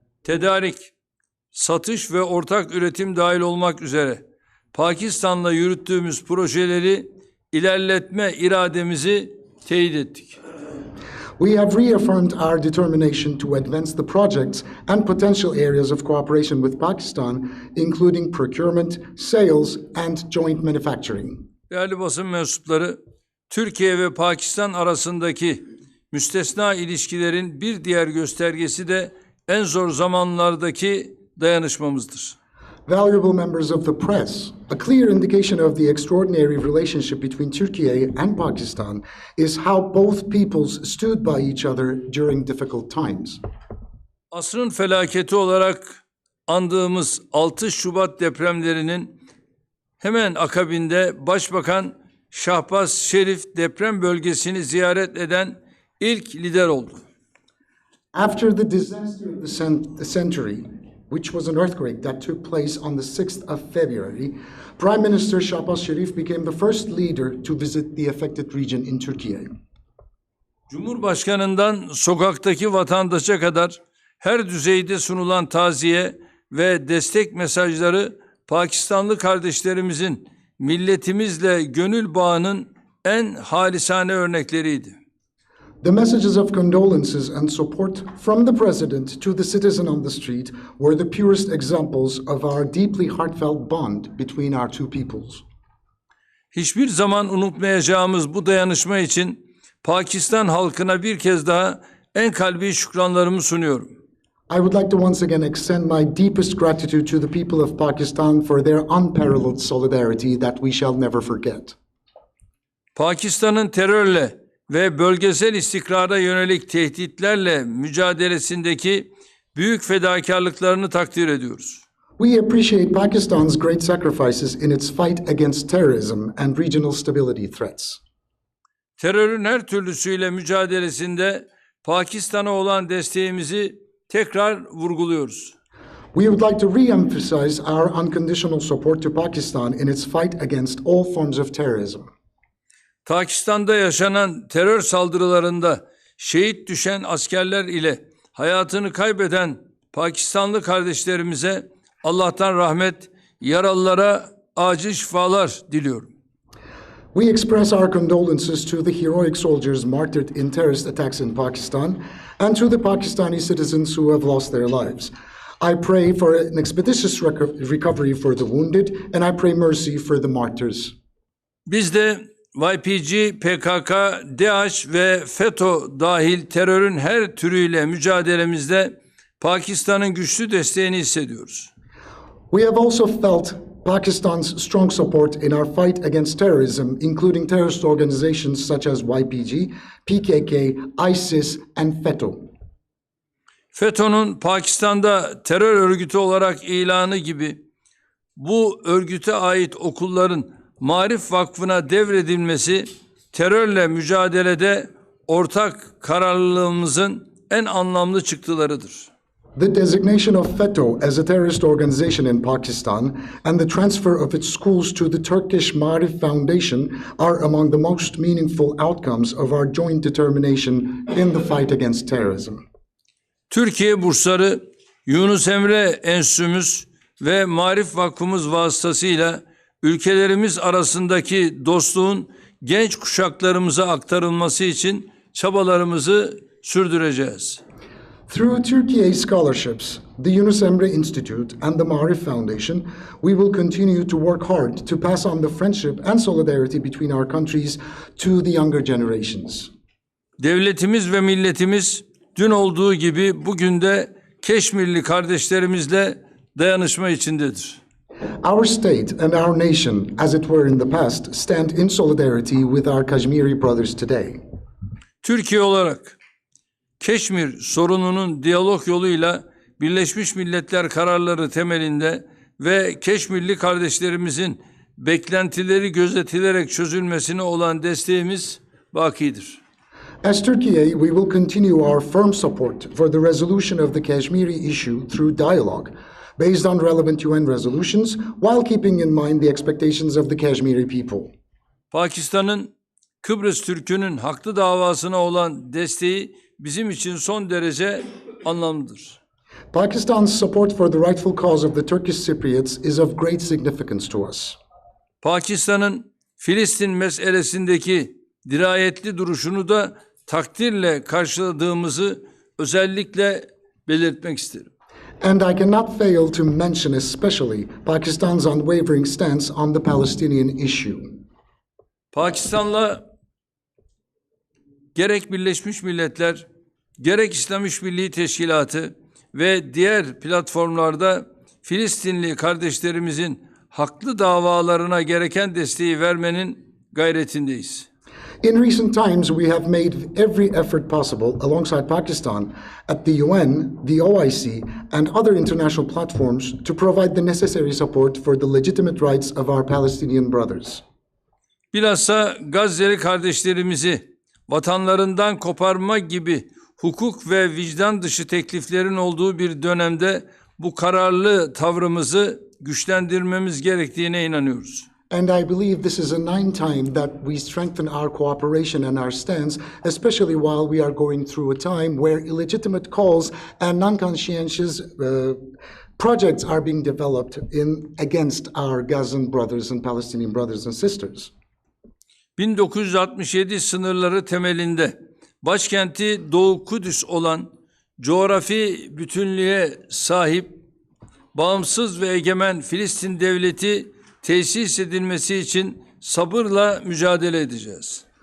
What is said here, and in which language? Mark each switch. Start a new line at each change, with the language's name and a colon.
Turkish: Tedarik, satış ve ortak üretim dahil olmak üzere Pakistan'la yürüttüğümüz projeleri ilerletme irademizi teyit ettik.
English: We have reaffirmed our determination to advance the projects and potential areas of cooperation with Pakistan, including procurement, sales, and joint manufacturing.
Turkish: Değerli basın mensupları, Türkiye ve Pakistan arasındaki müstesna ilişkilerin bir diğer göstergesi de en zor zamanlardaki dayanışmamızdır.
English: Valuable members of the press, a clear indication of the extraordinary relationship between Turkey and Pakistan is how both peoples stood by each other during difficult times.
Turkish: Asrın felaketi olarak andığımız 6 Şubat depremlerinin hemen akabinde Başbakan Şahbaz Şerif deprem bölgesini ziyaret eden ilk lider oldu.
English: After the disaster of the century, which was an earthquake that took place on the 6th of February, Prime Minister Shahbaz Sharif became the first leader to visit the affected region in Turkey.
Turkish: Cumhurbaşkanından sokaktaki vatandaşa kadar her düzeyde sunulan taziye ve destek mesajları Pakistanlı kardeşlerimizin milletimizle gönül bağının en halisane örnekleriydi.
English: The messages of condolences and support from the President to the citizen on the street were the purest examples of our deeply heartfelt bond between our two peoples.
Turkish: Hiçbir zaman unutmayacağımız bu dayanışma için Pakistan halkına bir kez daha en kalbi şükranlarımı sunuyorum.
English: I would like to once again extend my deepest gratitude to the people of Pakistan for their unparalleled solidarity that we shall never forget.
Turkish: Pakistan'ın terörle ve bölgesel istikrara yönelik tehditlerle mücadelesindeki büyük fedakarlıklarını takdir ediyoruz.
English: We appreciate Pakistan's great sacrifices in its fight against terrorism and regional stability threats.
Turkish: Terörün her türlüsüyle mücadelesinde Pakistan'a olan desteğimizi tekrar vurguluyoruz.
English: We would like to re-emphasize our unconditional support to Pakistan in its fight against all forms of terrorism.
Turkish: Pakistan'da yaşanan terör saldırılarında şehit düşen askerler ile hayatını kaybeden Pakistanlı kardeşlerimize Allah'tan rahmet, yaralılara acil şifalar diliyorum.
English: We express our condolences to the heroic soldiers martyred in terrorist attacks in Pakistan and to the Pakistani citizens who have lost their lives. I pray for an expeditious recovery for the wounded and I pray mercy for the martyrs.
Turkish: Biz de YPG, PKK, DAEŞ ve FETÖ dahil terörün her türüyle mücadelemizde Pakistan'ın güçlü desteğini hissediyoruz.
English: We have also felt Pakistan's strong support in our fight against terrorism, including terrorist organizations such as YPG, PKK, ISIS, and FETÖ.
Turkish: FETÖ'nün Pakistan'da terör örgütü olarak ilanı gibi bu örgüte ait okulların Marif Vakfı'na devredilmesi terörle mücadelede ortak kararlılığımızın en anlamlı çıktılarıdır.
English: The designation of FETÖ as a terrorist organization in Pakistan and the transfer of its schools to the Turkish Marif Foundation are among the most meaningful outcomes of our joint determination in the fight against terrorism.
Turkish: Türkiye bursları, Yunus Emre Enstitümüz ve Marif Vakfımız vasıtasıyla ülkelerimiz arasındaki dostluğun genç kuşaklarımıza aktarılması için çabalarımızı sürdüreceğiz.
English: Through Turkey scholarships, the Yunus Emre Institute and the Maarif Foundation, we will continue to work hard to pass on the friendship and solidarity between our countries to the younger generations.
Turkish: Devletimiz ve milletimiz dün olduğu gibi bugün de Keşmirli kardeşlerimizle dayanışma içindedir.
English: Our state and our nation, as it were in the past, stand in solidarity with our Kashmiri brothers today.
Turkish: Türkiye olarak Keşmir sorununun diyalog yoluyla Birleşmiş Milletler kararları temelinde ve Keşmirli kardeşlerimizin beklentileri gözetilerek çözülmesine olan desteğimiz bakidir.
English: As Turkey, we will continue our firm support for the resolution of the Kashmiri issue through dialogue, based on relevant UN resolutions, while keeping in mind the expectations of the Kashmiri people.
Turkish: Pakistan'ın Kıbrıs Türk'ünün haklı davasına olan desteği bizim için son derece anlamlıdır.
English: Pakistan's support for the rightful cause of the Turkish Cypriots is of great significance to us.
Turkish: Pakistan'ın Filistin meselesindeki dirayetli duruşunu da takdirle karşıladığımızı özellikle belirtmek isterim.
English: And I cannot fail to mention especially Pakistan's unwavering stance on the Palestinian issue.
Turkish: Pakistan'la gerek Birleşmiş Milletler, gerek İslam İşbirliği Teşkilatı ve diğer platformlarda Filistinli kardeşlerimizin haklı davalarına gereken desteği vermenin gayretindeyiz.
English: In recent times, we have made every effort possible alongside Pakistan at the UN, the OIC, and other international platforms to provide the necessary support for the legitimate rights of our Palestinian brothers.
Turkish: Bilhassa Gazze'li kardeşlerimizi vatanlarından koparma gibi hukuk ve vicdan dışı tekliflerin olduğu bir dönemde bu kararlı tavrımızı güçlendirmemiz gerektiğine inanıyoruz.
English: And I believe this is a ninth time that we strengthen our cooperation and our stance, especially while we are going through a time where illegitimate calls and non-conscientious projects are being developed against our Gazan brothers and Palestinian brothers and sisters.
Turkish: 1967 sınırları temelinde başkenti Doğu Kudüs olan coğrafi bütünlüğe sahip bağımsız ve egemen Filistin devleti tesis edilmesi için sabırla mücadele edeceğiz.